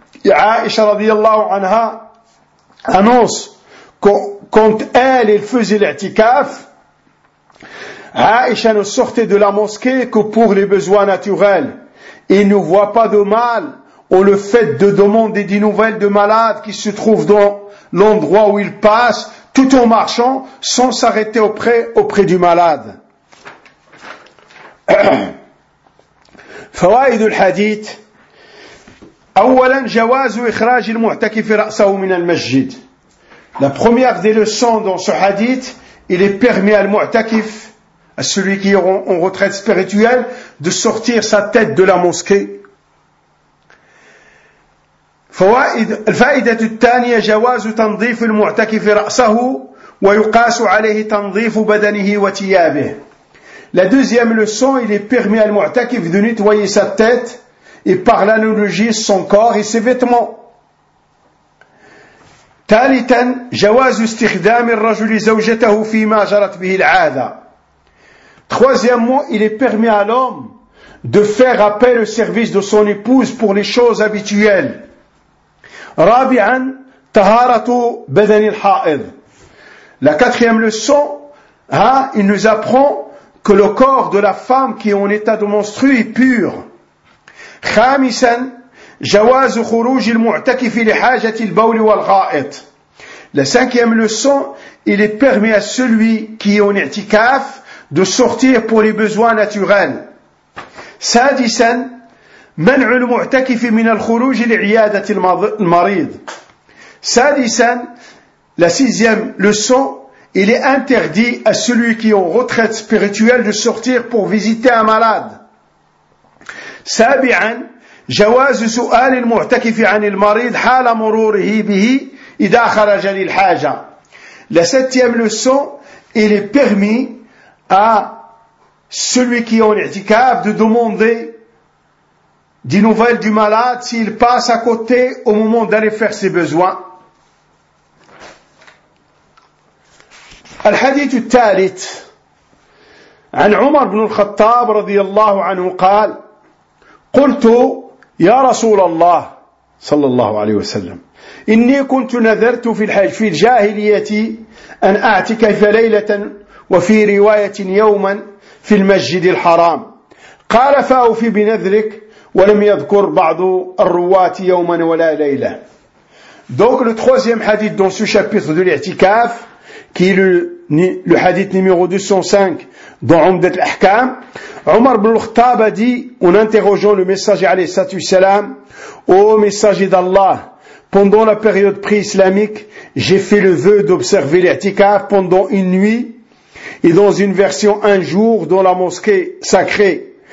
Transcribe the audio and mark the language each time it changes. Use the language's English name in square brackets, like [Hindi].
[French] Aïcha radiallahu anha annonce que quand elle faisait l'i'tikaf, Aïcha ne sortait de la mosquée que pour les besoins naturels. Il ne voit pas de mal ou le fait de demander des nouvelles de malades qui se trouvent dans l'endroit où ils passent, tout en marchant, sans s'arrêter auprès du malade. [Arabic] فوائد الحديث أولا جواز إخراج المعتكف رأسه من المسجد. [French] La première des leçons dans ce hadith, il est permis à المعتكف, à celui qui est en retraite spirituelle, de sortir sa tête de la mosquée. [Arabic] الفائدة الثانية جواز تنظيف المعتكف رأسه ويقاس عليه تنظيف بدنه وثيابه. [French] La deuxième leçon, il est permis à المعتكف de nettoyer sa tête et par l'analogie son corps et ses vêtements. [Arabic] ثالثا جواز استخدام الرجل زوجته فيما جرت به العادة. [French] Troisièmement, il est permis à l'homme de faire appel au service de son épouse pour les choses habituelles. [Arabic] رابعا طهارة بدن الحائض. [French] La quatrième leçon, il nous apprend que le corps de la femme qui est en état de menstruer est pur. [Arabic] خامسا جواز خروج المعتكف لحاجة البول والغائط. [French] La cinquième leçon, il est permis à celui qui est en i'tikaf de sortir pour les besoins naturels. [Arabic] سادسا منع المعتكف من الخروج لعيادة المريض. سادسا [French] la sixième leçon, il est interdit à celui qui est en retraite spirituelle de sortir pour visiter un malade. [Arabic] سابعا جواز سؤال المعتكف عن المريض حال مروره به إذا خرج للحاجة. [French] La septième leçon, il est permis à celui qui est en i'tikaf de demander des nouvelles du malade s'il passe à côté au moment d'aller faire ses besoins. [Arabic] الحديث الثالث عن عمر بن الخطاب رضي الله عنه قال قلت يا رسول الله صلى الله عليه وسلم إني كنت نذرت في الحج في الجاهلية أن أعتكف ليلة وفي رواية يوما في المسجد الحرام قال فأوفي بنذرك ولم يذكر بعض الرواة يوما ولا ليلة. [French] Donc le troisième hadith dans ce chapitre de l'i'tikaf qui est le hadith numéro 205 dans Umdat al-Ahkam, Omar ibn al-Khattab a dit en interrogeant le messager alayhi salatu wassalam: ô messager d'Allah, pendant la période pré-islamique, j'ai fait le vœu d'observer l'i'tikaf pendant une nuit et dans une version un jour dans la mosquée sacrée.